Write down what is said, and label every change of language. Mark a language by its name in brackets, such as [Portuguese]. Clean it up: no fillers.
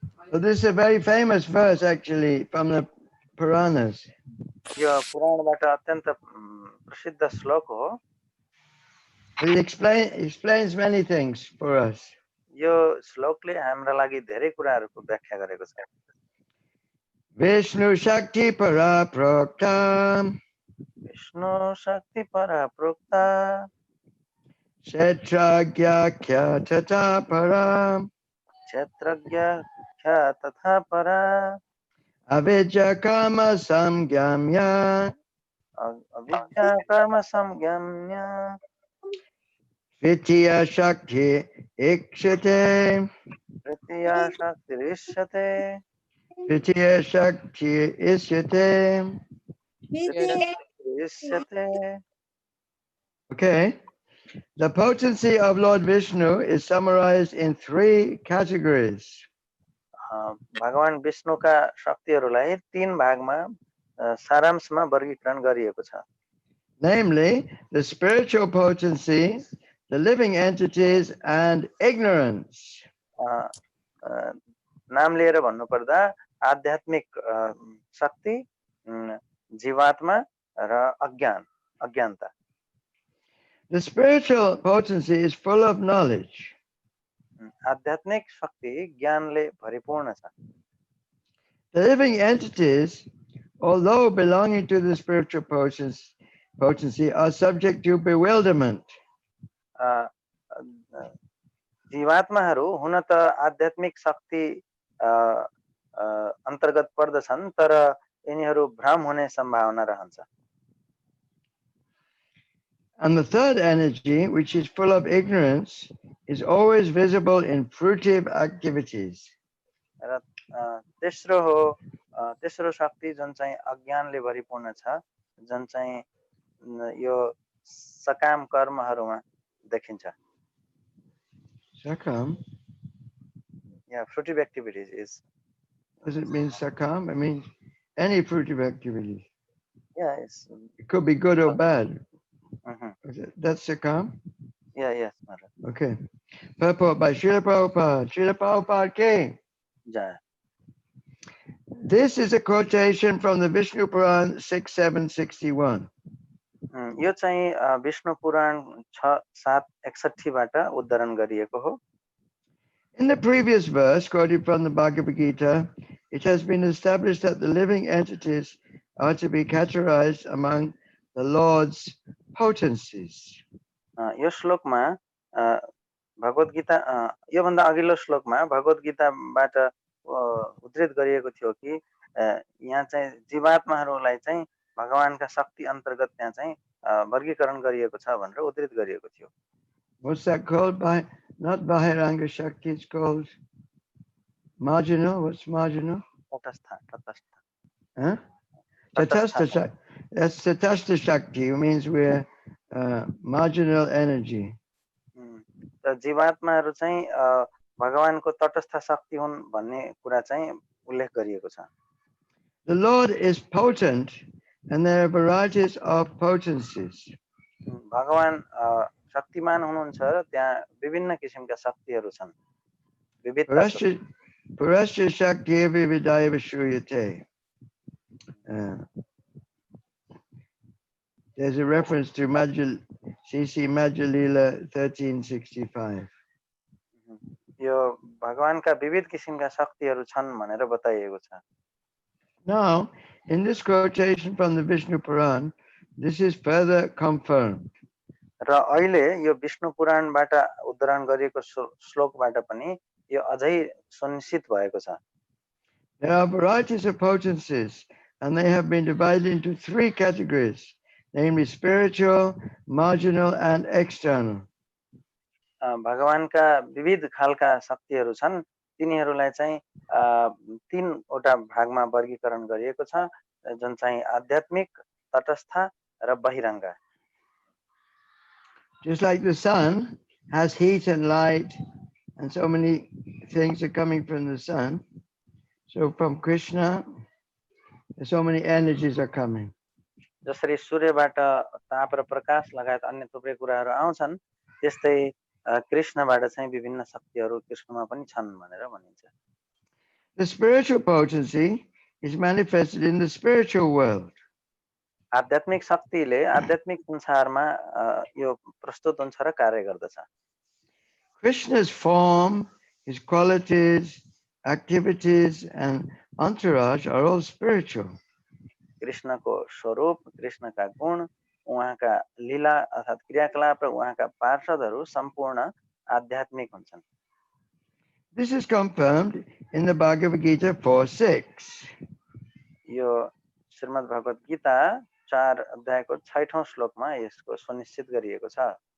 [English] So this is a very famous verse actually from the Puranas. [Nepali] यो पुराणबाट अत्यन्त प्रसिद्ध श्लोक हो. [English] It explains many things for us. [Nepali] यो श्लोकले हाम्रा लागि धेरै कुराहरूको व्याख्या गरेको छ. [Sanskrit] Vishnu Shakti Para Prokta. Vishnu शक्ति परा प्रोक्ता. Kshetragya Kya Tata Para. क्षेत्रज्ञ ख्या तथा परा. Avidya Kama Samgyamya. अविद्या कर्म संज्ञम्य. Tritya Shakti Ikshite. तृतीया शक्तिरिष्यते. Tritya Shakti Isyate. इष्यते. [English] Okay. The potency of Lord Vishnu is summarized in 3 categories. [Nepali] भगवान विष्णुका शक्तिहरूलाई 3 भागमा सारांशमा वर्गीकरण गरिएको छ. [English] Namely, the spiritual potency, the living entities, and ignorance. [Nepali] नाम लिएर भन्नुपर्दा आध्यात्मिक शक्ति, जीवात्मा र अज्ञानता. [English] The spiritual potency is full of knowledge. [Nepali] आध्यात्मिक शक्ति ज्ञानले भरिपूर्ण छ. [English] The living entities, although belonging to the spiritual potency, are subject to bewilderment. [Nepali] जीवात्माहरू हुन त आध्यात्मिक शक्ति अन्तर्गत पर्दछन्, तर यिनीहरू भ्रम हुने सम्भावना रहन्छ. [English] And the third energy, which is full of ignorance, is always visible in fruitive activities. [Nepali] र तेस्रो शक्ति जुन चाहिँ अज्ञानले भरिपूर्ण छ, जुन चाहिँ यो सकाम कर्महरूमा देखिन्छ. Sakam? [English] Yeah, fruitive activities is. Does it mean sakam? It means any fruitive activity. Yeah, it's. It could be good or bad. That's sakam? Yeah, yes, Maharaj. Okay. Purport by Srila Prabhupada. Srila Prabhupada King. Jaya. This is a quotation from the Vishnu Puran 6.7.61. [Nepali] यो चाहिँ विष्णु पुराण 6.7.61 बाट उद्धरण गरिएको हो. [English] In the previous verse quoted from the Bhagavad Gita, it has been established that the living entities are to be categorized among the Lord's potencies. [Nepali] यो श्लोकमा भगवत गीता यो भन्दा अघिल्लो श्लोकमा भगवत गीताबाट उद्धृत गरिएको थियो कि यहाँ चाहिँ जीवात्माहरूलाई चाहिँ भगवानका शक्ति अन्तर्गत त्यहाँ चाहिँ वर्गीकरण गरिएको छ भनेर उद्धृत गरिएको थियो. [English] What's that called? Not Bahiranga Shakti, it's called marginal. What's marginal? Tatastha. Huh? Tatastha Shakti. That's Tatastha Shakti, means we're marginal energy. [Nepali] त जीवात्माहरू चाहिँ भगवानको तटस्थ शक्ति हुन् भन्ने कुरा चाहिँ उल्लेख गरिएको छ. [English] The Lord is potent and there are varieties of potencies. [Nepali] भगवान शक्तिमान हुनुहुन्छ र त्यहाँ विभिन्न किसिमका शक्तिहरू छन् विविधता छ [Sanskrit] Parasya Shakti Vidaya Shuyate. [English] There's a reference to C.C. Madhya-lila 1365. [Nepali] यो भगवानका विविध किसिमका शक्तिहरू छन् भनेर बताइएको छ [English] Now, in this quotation from the Vishnu Puran, this is further confirmed. [Nepali] र अहिले यो विष्णु पुराणबाट उद्धरण गरिएको श्लोकबाट पनि यो अझै सुनिश्चित भएको छ [English] There are varieties of potencies, and they have been divided into three categories, namely spiritual, marginal, and external. [Nepali] भगवानका विविध खालका शक्तिहरू छन् तिनीहरूलाई चाहिँ तीनवटा भागमा वर्गीकरण गरिएको छ जुन चाहिँ आध्यात्मिक तटस्थ र बहिरङ्ग [English] Just like the sun has heat and light, and so many things are coming from the sun, so from Krishna, so many energies are coming. [Nepali] जसरी सूर्यबाट ताप र प्रकाश लगायत अन्य थुप्रै कुराहरू आउँछन् त्यस्तै कृष्णबाट चाहिँ विभिन्न शक्तिहरू कृष्णमा पनि छन् भनेर भनिन्छ [English] The spiritual potency is manifested in the spiritual world. [Nepali] आध्यात्मिक शक्तिले आध्यात्मिक संसारमा यो प्रस्तुत हुन्छ र कार्य गर्दछ [English] Krishna's form, his qualities, activities, and entourage are all spiritual. [Nepali] कृष्णको स्वरूप कृष्णका गुण उहाँका लीला अर्थात् क्रियाकलाप र उहाँका पार्षदहरू सम्पूर्ण आध्यात्मिक हुन्छन् [English] This is confirmed in the Bhagavad Gita 4:6. [Nepali] यो श्रीमद् भगवत गीता 4 अध्यायको 6औं श्लोकमा यसको सुनिश्चित गरिएको छ